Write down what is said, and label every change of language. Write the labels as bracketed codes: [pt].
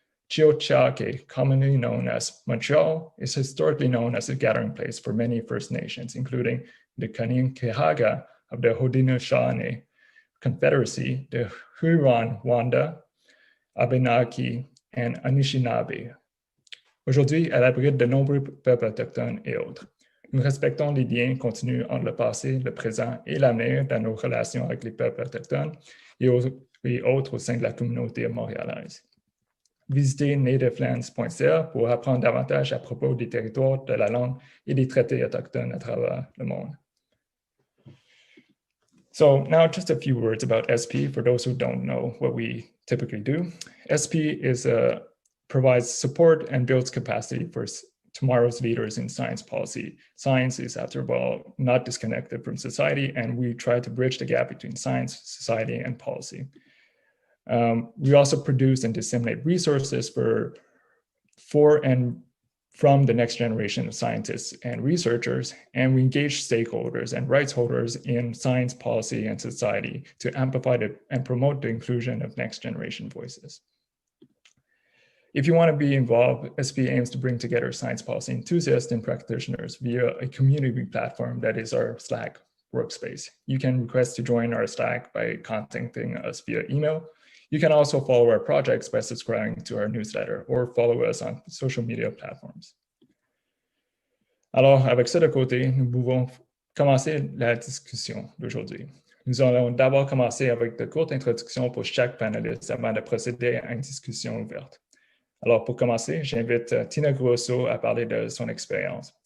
[en] Chiochake, commonly known as Montreal, is historically known as a gathering place for many First Nations, including the Kaninkehaga of the Haudenosaunee Confederacy, the Huron-Wendat, Abenaki, and Anishinaabe. [fr] Aujourd'hui, elle abrite de nombreux peuples autochtones et autres. Nous respectons les liens continus entre le passé, le présent et l'avenir dans nos relations avec les peuples autochtones et autres au sein de la communauté montréalaise. Visitez nativelands.ca pour apprendre davantage à propos des territoires, de la langue et des traités autochtones à travers le monde. [en] So now just a few words about SP for those who don't know what we typically do. SP provides support and builds capacity for tomorrow's leaders in science policy. Science is, after all, not disconnected from society, and we try to bridge the gap between science, society, and policy. We also produce and disseminate resources for and from the next generation of scientists and researchers, and we engage stakeholders and rights holders in science, policy, and society to amplify and promote the inclusion of next generation voices. If you want to be involved, SP aims to bring together science policy enthusiasts and practitioners via a community platform that is our Slack workspace. You can request to join our Slack by contacting us via email. You can also follow our projects by subscribing to our newsletter or follow us on social media platforms. [fr] Alors, avec ça de côté, nous pouvons commencer la discussion d'aujourd'hui. Nous allons d'abord commencer avec de courtes introductions pour chaque panéliste avant de procéder à une discussion ouverte. Alors, pour commencer, j'invite Tina Grosso à parler de son expérience.